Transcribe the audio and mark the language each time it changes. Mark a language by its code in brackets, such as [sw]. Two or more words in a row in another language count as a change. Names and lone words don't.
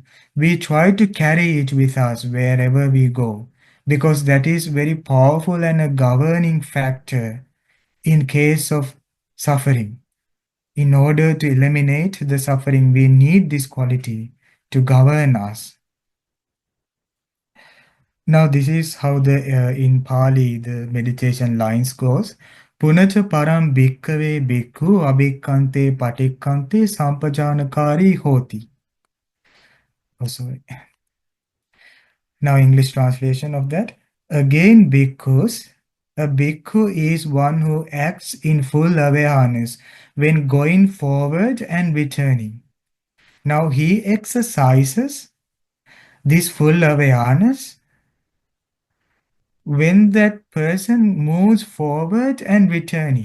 [en] We try to carry it with us wherever we go, because that is very powerful and a governing factor in case of suffering. In order to eliminate the suffering, we need this quality to govern us. Now, this is how the in Pali the meditation lines goes. [pi] Punata param bhikkhave bhikkhu abhikkante patikkante sampajanakari hoti. [en] Oh, sorry. Now, English translation of that. Again, bhikkhus. A bhikkhu is one who acts in full awareness when going forward and returning. Now, he exercises this full awareness when that person moves forward and returning.